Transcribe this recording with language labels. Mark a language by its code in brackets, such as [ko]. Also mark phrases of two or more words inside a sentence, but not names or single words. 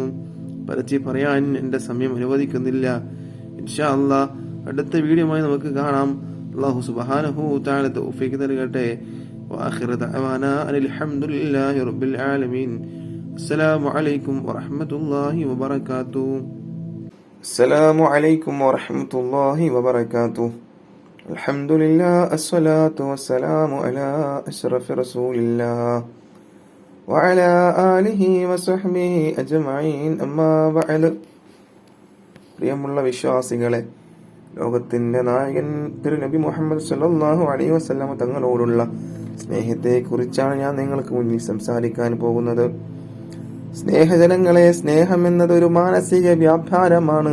[ml] പരത്തി പറയാൻ എന്റെ സമയം അനുവദിക്കുന്നില്ല. [ar] إن شاء الله [ml] അടുത്ത വീഡിയോയുമായി നമുക്ക് കാണാം. [ar] الله سبحانه تعالى [ml] തൗഫീഖ് നൽകട്ടെ. [ar] وآخر دعوانا أن الحمد لله رب العالمين. السلام عليكم ورحمة الله وبركاته. السلام عليكم ورحمة الله وبركاته. الحمد لله الصلاة والسلام على أشرف رسول الله وعلى آله وصحبه أجمعين أما بعد. [ml] പ്രിയമുള്ള വിശ്വാസികളെ, ലോകത്തിന്റെ നായകൻ തിരുനബി മുഹമ്മദ് [ar] صلى الله عليه وسلم [ml] തങ്ങളോടുള്ള സ്നേഹത്തെ കുറിച്ചാണ് ഞാൻ നിങ്ങൾക്ക് മുന്നിൽ സംസാരിക്കാൻ പോകുന്നത്. സ്നേഹജനങ്ങളെ, സ്നേഹം എന്നത് ഒരു മാനസിക വ്യാപാരമാണ്.